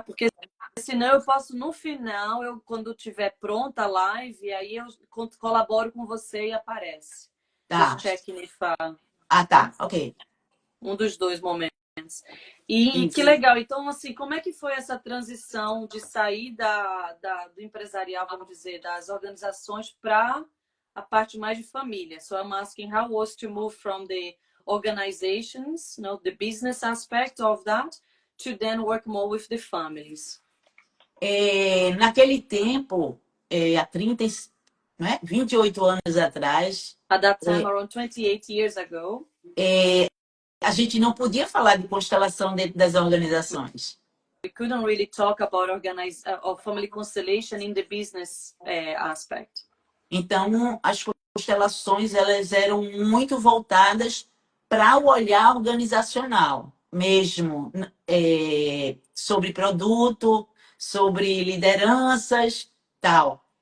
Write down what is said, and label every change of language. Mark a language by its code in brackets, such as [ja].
[pt] Porque senão eu posso no final, quando tiver pronta a live, aí eu colaboro com você e aparece. Tá. [en] Just checking if, [pt] tá. Ok. Um dos dois momentos. E que legal. Então, assim, como é que foi essa transição de sair do empresarial, vamos dizer, das organizações para a parte mais de família? [en] So I'm asking how was to move from the organizations, the business aspect of that, to then work more with the families. [pt] Naquele tempo, há 28 anos atrás. [en] At that time, around 28 years ago. [pt] A gente não podia falar de constelação dentro das organizações. [en] We couldn't really talk about family constellation in the business aspect. [pt] Então, as constelações elas eram muito voltadas para o olhar organizacional, mesmo sobre produto, sobre lideranças, tal.